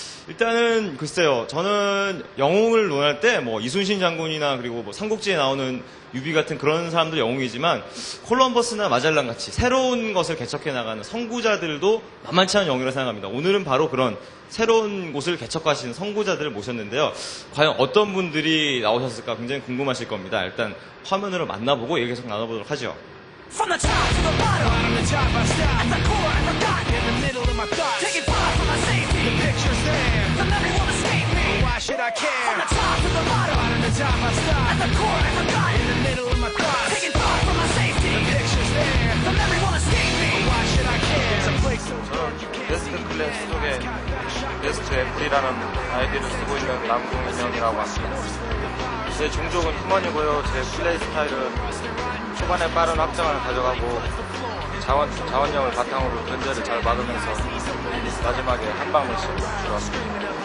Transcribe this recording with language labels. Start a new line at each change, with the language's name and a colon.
Korean: 일단은 글쎄요, 저는 영웅을 논할 때 이순신 장군이나 그리고 삼국지에 나오는 유비 같은 그런 사람들 영웅이지만 콜럼버스나 마젤란 같이 새로운 것을 개척해 나가는 선구자들도 만만치 않은 영웅이라고 생각합니다. 오늘은 바로 그런 새로운 곳을 개척하시는 선구자들을 모셨는데요. 과연 어떤 분들이 나오셨을까 굉장히 궁금하실 겁니다. 일단 화면으로 만나보고 얘기 계속 나눠보도록 하죠.
English: From the top to the bottom, I'm the top I stop. At the core, I'm forgotten. In the middle of my thoughts, taking far from my safety. The picture's there, the memory won't escape me. Why should I care? From the top to the bottom, I'm the top I stop. At the core, I'm forgotten. In the middle of my thoughts, taking far from my safety. The picture's there, the memory won't escape me. Why should I care? There's a place so dark you can't see.
Korean: 베스트 클래스 속에 베스트 애플이라는 아이디를 쓰고 있는 남궁인형이라고 합니다. 제 종족은 휴먼이고요. 제 플레이 스타일은 초반에 빠른 확장을 가져가고 자원력을 바탕으로 견제를 잘 막으면서 마지막에 한 방을 쏘았습니다.